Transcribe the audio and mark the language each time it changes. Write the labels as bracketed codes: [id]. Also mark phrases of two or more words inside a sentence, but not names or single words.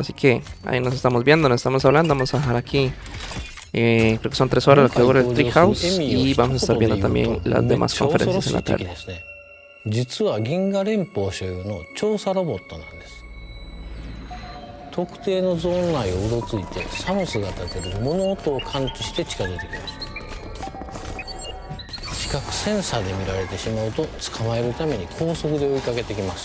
[es] Así que ahí nos estamos viendo, nos estamos hablando. Vamos a dejar aquí, creo que son 3 horas lo que dura el Treehouse. Y vamos a estar viendo también las demás conferencias en la tarde. [ja] 実は銀河連邦所有の調査ロボットなんです。特定のゾーン内をうろついてサムスが立てる物音を感知して近づいてきます。視覚センサーで見られてしまうと捕まえるために高速で追いかけてきます。